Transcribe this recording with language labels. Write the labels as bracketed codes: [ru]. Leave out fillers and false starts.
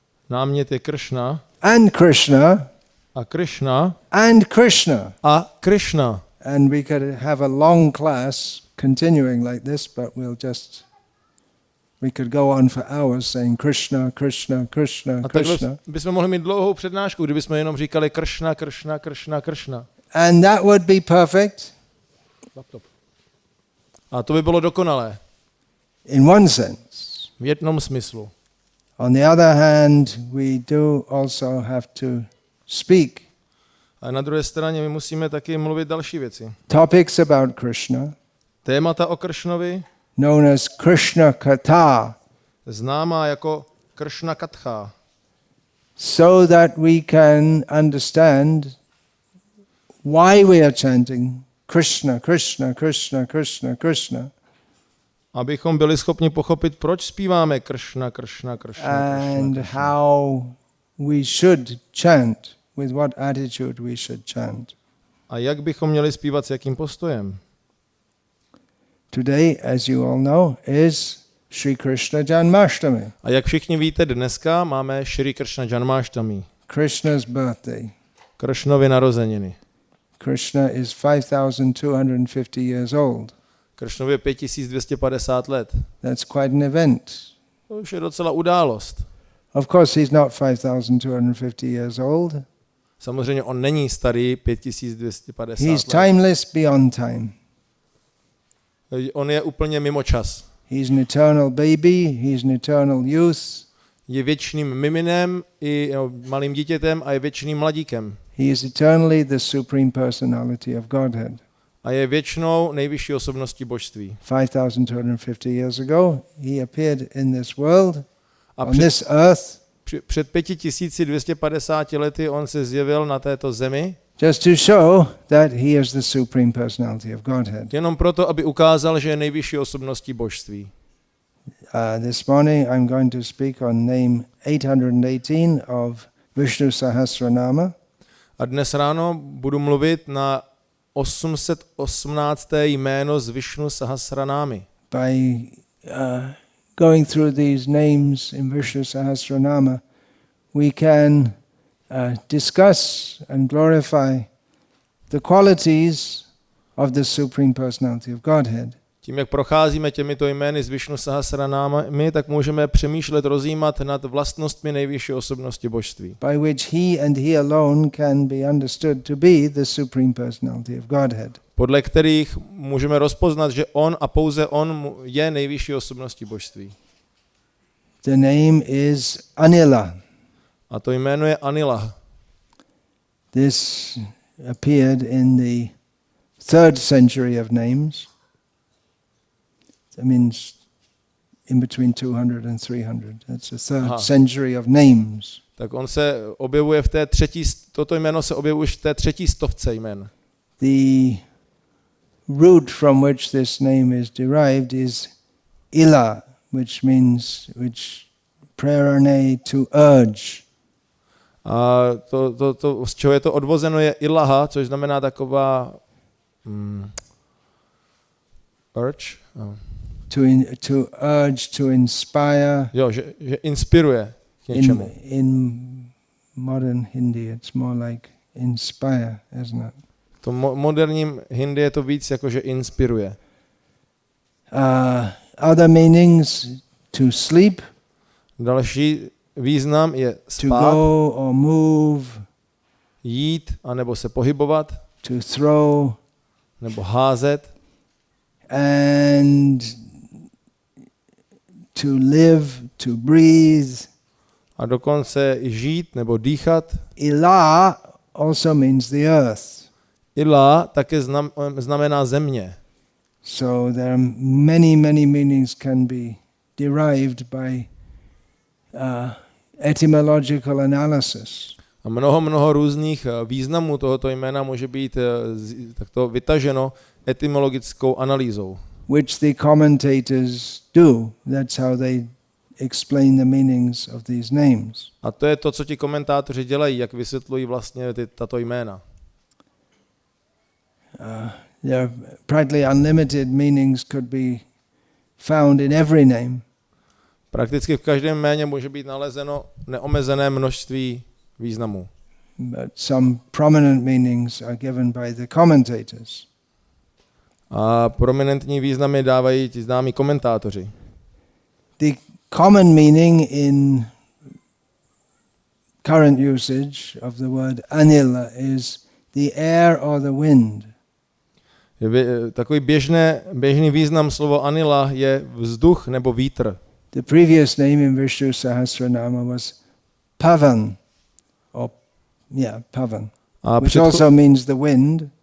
[cs] Námět je Krishna. [en] And Krishna. [cs] A Krishna. [en] And Krishna. [cs] A Krishna. [en] And we could have a long class continuing like this, but we could go on for hours saying Krishna, Krishna, Krishna, [cs] a Krishna. Bychom mohli mít dlouhou přednášku, kdybychom jenom říkali Krishna, Krishna, Krishna, Krishna. [en] And that would be perfect. [cs] A to by bylo dokonalé. [en] In one sense. [cs] V jednom smyslu. [en] On the other hand, we do also have to speak. [cs] A na druhé straně my musíme taky mluvit další věci. [en] Topics about Krishna. [cs] Témata o Krishnovi. [en] Known as Krishna Katha. [cs] Známá jako Krishna Katha. [en] So that we can understand why we are chanting Krishna, Krishna, Krishna, Krishna, Krishna. [cs] Abychom byli schopni pochopit, proč zpíváme Krishna, Krishna, Krishna, [en] and Krishna. how we should chant, with what attitude we should chant. [cs] A jak bychom měli zpívat, s jakým postojem? [en] Today, as you all know, is Sri Krishna Janmashtami. [cs] A jak všichni víte, dneska máme Shri Krishna Janmashtami. [en] Krishna's birthday. [cs] Krishnovy narozeniny. [en] Krishna is 5,250 years old. [cs] Krishnovi je 5250 let. [en] That's quite an event. [cs] To už je docela událost. [en] Of course, he's not 5,250 years old. [cs] Samozřejmě on není starý 5250 [en] He's [cs] let. [en] timeless beyond time. [cs] On je úplně mimo čas. [en] He's an eternal baby, he's an eternal youth. [cs] Je věčným miminem i malým dítětem a je věčným mladíkem. [en] He is eternally the supreme personality of Godhead. [cs] A je věčnou nejvyšší osobností božství. [en] 5,250 years ago, he appeared in this world, on this earth. [cs] Před 5250 lety on se zjevil na této zemi. [en] Just to show that he is the supreme personality of Godhead. [cs] Jenom proto, aby ukázal, že je nejvyšší osobností božství. [en] This morning I'm going to speak on name 818 of Vishnu Sahasranama. [cs] A dnes ráno budu mluvit na 818. jméno z Vishnu Sahasranámy. [en] By going through these names in Vishnu Sahasranama, we can discuss and glorify the qualities of the Supreme Personality of Godhead. [cs] Tím, jak procházíme těmito jmény z Vishnu Sahasranámy, tak můžeme přemýšlet, rozjímat nad vlastnostmi nejvyšší osobnosti božství. [en] By which he and he alone can be understood to be the Supreme Personality of Godhead. [cs] Podle kterých můžeme rozpoznat, že on a pouze on je nejvyšší osobností božství. [en] The name is Anilah. [cs] A to jméno je Anilah. [en] This appeared in the 3rd century of names. That means in between 200 and 300. That's the 3rd century of names. [cs] Tak on se objevuje v té toto jméno se objevuje už v té 300 jmen. [en] The root from which this name is derived is ila, which means prerane to urge. [cs] A to, z čeho je to odvozeno, je ilaha, což znamená taková urge. [en] To urge, to inspire. [cs] Jo, že inspiruje k něčemu. [en] In modern Hindi it's more like inspire, isn't it? [cs] To moderním Hindi je to víc jako, že inspiruje. [en] Other meanings, to sleep. [cs] Další význam je spát. [en] To go or move. [cs] Jít, anebo se pohybovat. [en] To throw. [cs] Nebo házet. [en] And to live, to breathe. [cs] A dokonce i žít nebo dýchat. [en] Ila also means the earth. [cs] Ila také znamená země. [en] So there are many meanings can be derived by etymological analysis. [cs] A mnoho různých významů tohoto jména může být takto vytaženo etymologickou analýzou. [en] Which the commentators do. That's how they explain the meanings of these names. [cs] A to je to, co ti komentátoři dělají, jak vysvětlují vlastně tato jména. [en] There are practically unlimited meanings could be found in every name. [cs] Prakticky v každém jméně může být nalezeno neomezené množství významů. [en] But some prominent meanings are given by the commentators. [cs] A prominentní významy dávají ti známí komentátoři. [en] The common meaning in current usage of the word Anilah is the air or the wind. [cs] Takový běžný význam slova Anilah je vzduch nebo vítr. [en] The previous name in Vishnu Sahasranama was Pavan, Pavan, which also means the wind.